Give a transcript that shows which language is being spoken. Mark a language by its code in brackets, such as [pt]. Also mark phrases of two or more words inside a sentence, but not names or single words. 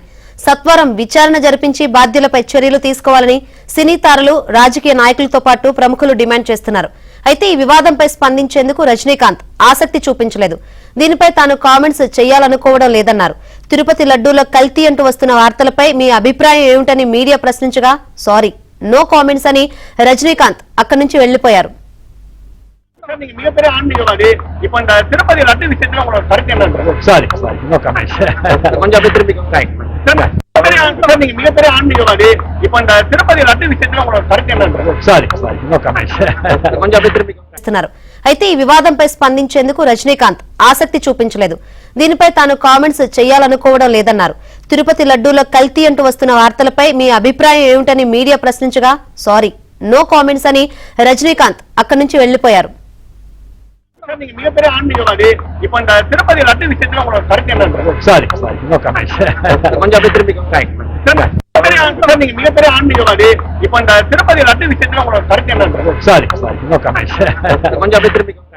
[te] సత్వరం విచారణ జరిపించి బాధ్యులపై చర్యలు తీసుకోవాలని సినీ తారలు రాజకీయ నాయకులతో పాటు ప్రముఖులు డిమాండ్ చేస్తున్నారు. అయితే ఈ వివాదంపై స్పందించేందుకు రజనీకాంత్ ఆసక్తి చూపించలేదు. దీనిపై తాను కామెంట్స్ చేయాలనుకోవడం లేదన్నారు. తిరుపతి లడ్డూలో కల్తీ అంటూ వస్తున్న వార్తలపై మీ అభిప్రాయం ఏమిటని మీడియా ప్రశ్నించగా [en] Sorry, no comments [te] అని రజనీకాంత్ అక్కడి నుంచి వెళ్లిపోయారు. [ta] மிகப்பெரிய ஆன்மீகம் அது. இப்ப இந்த திருப்பதி லட்டு விஷயத்துல உங்களோட கருத்து என்ன? [en] Sorry no comment. [ta] கொஞ்சம் அப்படியே திரும்பி நீங்க மிகப்பெரிய ஆன்மீகம் அது. இப்ப இந்த திருப்பதி லட்டு விஷயத்துல உங்களோட கருத்து என்ன? [en] Sorry no comment. [ta] కొంచెం அப்படியே திரும்பி [te] అయితే ఈ వివాదంపై స్పందించేందుకు రజనీకాంత్ ఆసక్తి చూపించలేదు. దీనిపై తాను కామెంట్స్ చేయాలనుకోవడం లేదన్నారు. తిరుపతి లడ్డూలో కల్తీ అంటూ వస్తున్న వార్తలపై మీ అభిప్రాయం ఏమిటని మీడియా ప్రశ్నించగా [en] Sorry, no comments [te] అని రజనీకాంత్ అక్కడి నుంచి వెళ్లిపోయారు. [ta] நீங்க மிகப்பெரிய ஆன்மீகம் அது. இப்ப இந்த திருப்பதி லட்டு விஷயத்துல உங்களோட கருத்து என்ன? [en] Sorry no comment. [ta] கொஞ்சம் அப்படியே திரும்பி நீங்க மிகப்பெரிய ஆன்மீகம் அது. இப்ப இந்த திருப்பதி லட்டு விஷயத்துல உங்களோட கருத்து என்ன? [en] Sorry no comment. [ta] கொஞ்சம் அப்படியே திரும்பி